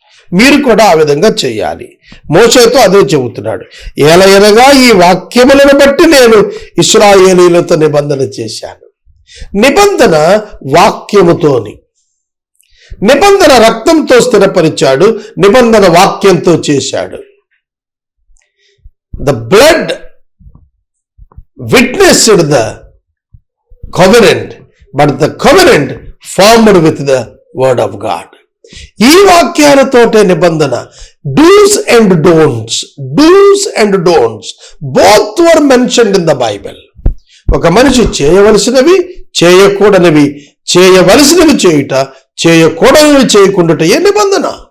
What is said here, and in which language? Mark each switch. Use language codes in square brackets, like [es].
[te] మీరు కూడా ఆ విధంగా చేయాలి. మోషేతో అదే చెబుతున్నాడు, ఏలయనగా ఈ వాక్యములను బట్టి నేను ఇశ్రాయేలీయులతో నిబంధన చేశాను. నిబంధన వాక్యముతోని, నిబంధన రక్తంతో స్థిరపరిచాడు, నిబంధన వాక్యంతో చేశాడు. [en] The blood witnessed the covenant, but the covenant formed with the word of God. [te] ఈ వాక్యాలతోటే నిబంధన. [en] Dos and don'ts, dos and don'ts both were mentioned in the Bible. [te] ఒక మనిషి చేయవలసినవి చేయకూడనివి, చేయవలసినవి చేయుట, చేయకూడనివి చేయకుండాట ఏ నిబంధన?